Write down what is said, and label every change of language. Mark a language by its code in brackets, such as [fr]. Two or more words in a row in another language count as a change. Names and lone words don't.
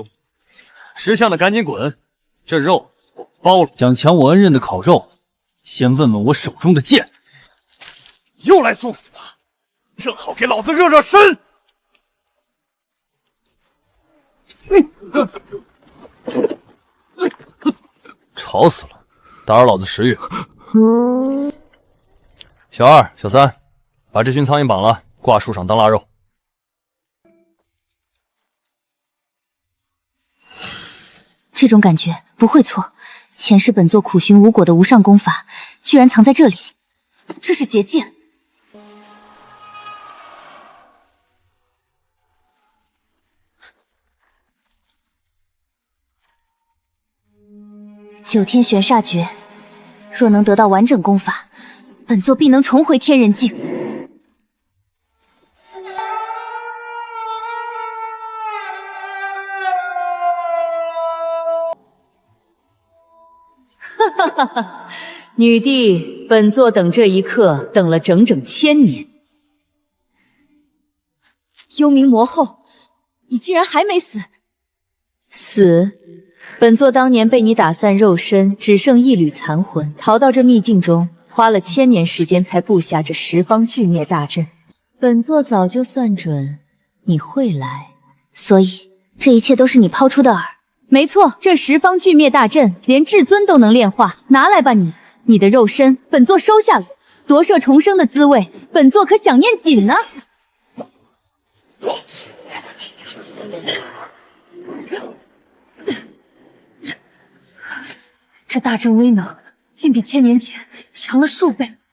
[zh] 识相的赶緊滾！這肉我包了。想搶我恩人的烤肉，先問問我手中的劍。又來送死的，正好給老子熱熱身。吵死了，打擾老子食欲。小二、小三，把這群蒼蠅綁了，掛樹上當臘肉。這種感覺不會錯，前世本座苦尋無果的無上功法，居然藏在這裡。這是結界。9天玄煞诀，若能得到完整功法，本座必能重回天人境。哈哈哈！女帝，本座等這一刻等了整整1000年。幽冥魔後，你竟然還沒死！死！本座當年被你打散肉身，只剩一縷殘魂，逃到這秘境中，花了1000年時間才布下這十方巨滅大陣。本座早就算準你會來，所以這一切都是你拋出的餌。沒錯，這十方巨滅大陣連至尊都能煉化，拿來吧你！你的肉身，本座收下了。奪舍重生的滋味，本座可想念緊呢。這大陣威能，竟比1000年前強了數倍。